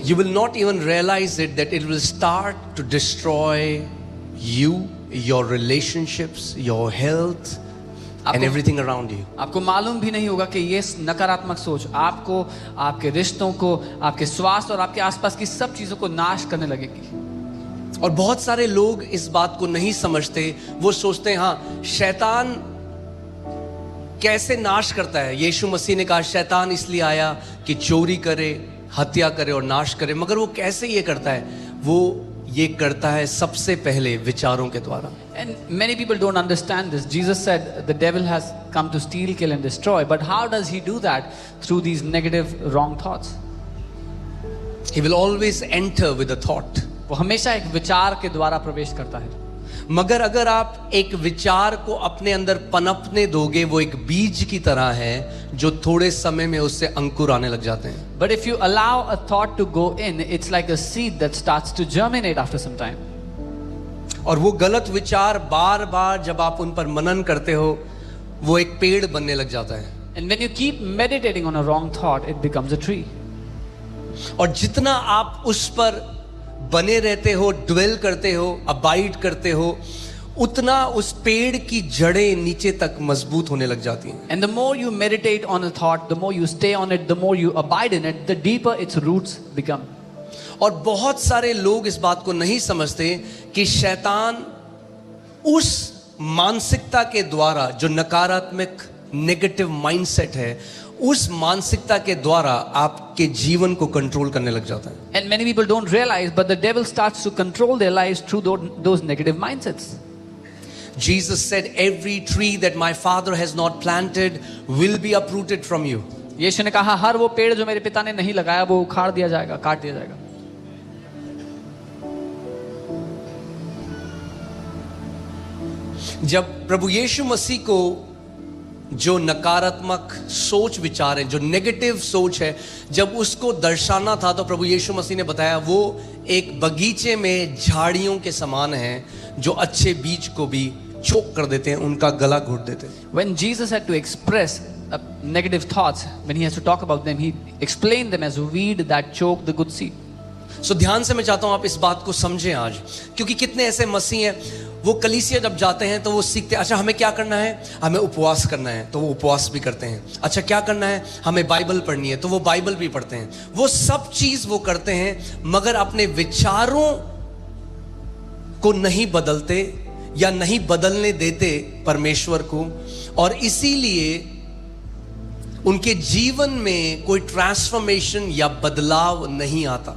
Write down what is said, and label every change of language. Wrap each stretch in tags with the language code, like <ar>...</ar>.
<en>you will not even realize it that it will start to destroy you, your relationships, your health and everything around you.</en> <hi>आपको मालूम भी नहीं होगा कि ये नकारात्मक सोच आपको, आपके रिश्तों को, आपके स्वास्थ्य और आपके आसपास की सब चीजों को नाश करने लगेगी। और बहुत सारे लोग इस बात को नहीं समझते। वो सोचते हैं हाँ, शैतान कैसे नाश करता है। यीशु मसीह ने कहा शैतान इसलिए आया कि चोरी करे, हत्या करे और नाश करे। मगर वो कैसे ये करता है? वो ये करता है सबसे पहले विचारों के द्वारा।</hi> <en>And many people don't understand this. Jesus said the devil has come to steal, kill and destroy. But how does he do that? Through these negative, wrong thoughts. He will always enter with a thought.</en> <hi>वो हमेशा एक विचार के द्वारा प्रवेश करता है। मगर अगर आप एक विचार को अपने अंदर पनपने दोगे, वो एक बीज की तरह है जो थोड़े समय में उससे अंकुर आने लग जाते हैं।</hi> <en>But if you allow a thought to go in, it's like a seed that starts to germinate after some time.</en> <hi>और वो गलत विचार बार बार जब आप उन पर मनन करते हो, वो एक पेड़ बनने लग जाता है।</hi> <en>And when you keep meditating on a wrong thought, it becomes a tree.</en> <hi>और जितना आप उस पर बने रहते हो, ड्वेल करते हो, अबाइड करते हो, उतना उस पेड़ की जड़ें नीचे तक मजबूत होने लग जाती हैं।</hi> <en>And the more you meditate on a thought, the more you stay on it, the more you abide in it, the deeper its roots become.</en> <hi>और बहुत सारे लोग इस बात को नहीं समझते कि शैतान उस मानसिकता के द्वारा, जो नकारात्मक नेगेटिव माइंडसेट है, उस मानसिकता के द्वारा आपके जीवन को कंट्रोल करने लग जाता है।</hi> <en>And many people don't realize, but the devil starts to control their lives through those negative mindsets. Jesus said, "Every tree that my Father has not planted will be uprooted from you."</en> <hi>यीशु ने कहा हर वो पेड़ जो मेरे पिता ने नहीं लगाया वो उखाड़ दिया जाएगा, काट दिया जाएगा। जब प्रभु यीशु मसीह को जो नकारात्मक सोच विचार है, जो नेगेटिव सोच है, जब उसको दर्शाना था तो प्रभु यीशु मसीह ने बताया वो एक बगीचे में झाड़ियों के समान है जो अच्छे बीज को भी चोक कर देते हैं, उनका गला घोट देते हैं।</hi> <en>When Jesus had to express negative thoughts, when he has to talk about them, he explained them as a weed that choke the good seed.</en> <hi>सो ध्यान से मैं चाहता हूं आप इस बात को समझें आज, क्योंकि कितने ऐसे मसीह हैं, वो कलीसिया जब जाते हैं तो वो सीखते हैं, अच्छा हमें क्या करना है, हमें उपवास करना है, तो वो उपवास भी करते हैं। अच्छा क्या करना है, हमें बाइबल पढ़नी है, तो वो बाइबल भी पढ़ते हैं। वो सब चीज वो करते हैं, मगर अपने विचारों को नहीं बदलते या नहीं बदलने देते परमेश्वर को, और इसीलिए उनके जीवन में कोई ट्रांसफॉर्मेशन या बदलाव नहीं आता।</hi>